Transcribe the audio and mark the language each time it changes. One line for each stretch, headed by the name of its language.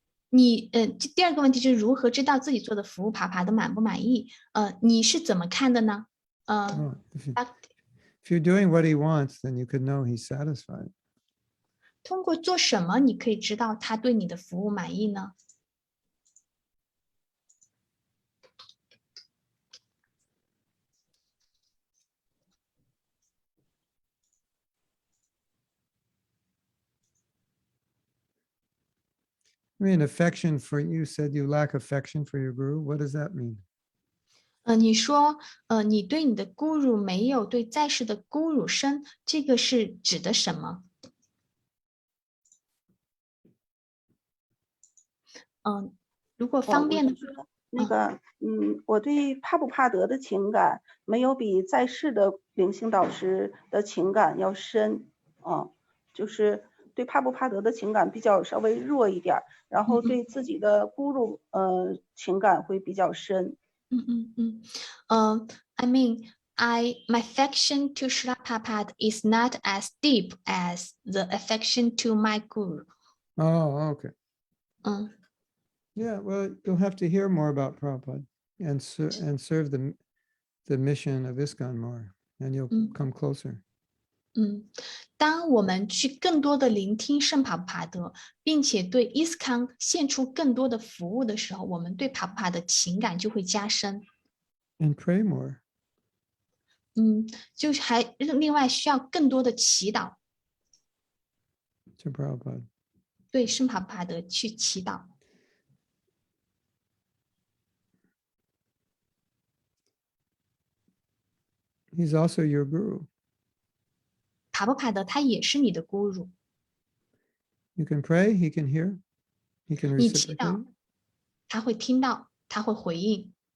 Chinese: 第二个问题就是如何知道自己做的服务帕帕的满不满意？你是怎么看的呢？
English: If you're doing what he wants, then you could know he's satisfied.
Chinese: 通过做什么你可以知道他对你的服务满意呢？
English: I mean, affection for you said you lack affection for your guru. What does that mean?
Chinese: 你说你对你的 guru 没有对在世的 guru 深，这个是指的什么？如果方便的话，那个我对帕布帕德的情感没有比在世的灵性导师的情感要深就是对帕布帕德的情感比较稍微弱一点，然后对自己的guru情感会比较深。
English: I mean, my affection to Srila Prabhupada is not as deep as the affection to my guru. Oh, okay. Yeah, well, you'll have to hear more about Prabhupada and serve the mission of ISKCON more, and you'll come closer.
Chinese: 当我们去更多的聆听圣帕普帕德，并且对伊斯康献出更多的服务的时候，我们对帕普帕的情感就会加深。
English: and pray more.
Chinese: 就是还另外需要更多的祈祷，
English: to Prabhupada.
Chinese: 对圣帕普帕德去祈祷。
English: He's also your guru.
Chinese: 帕普帕德他也是你的 guru，
English: You can pray, he can hear, he can
Chinese: 你祈
English: reciprocate.
Chinese: 祷，他会听到，他会回应。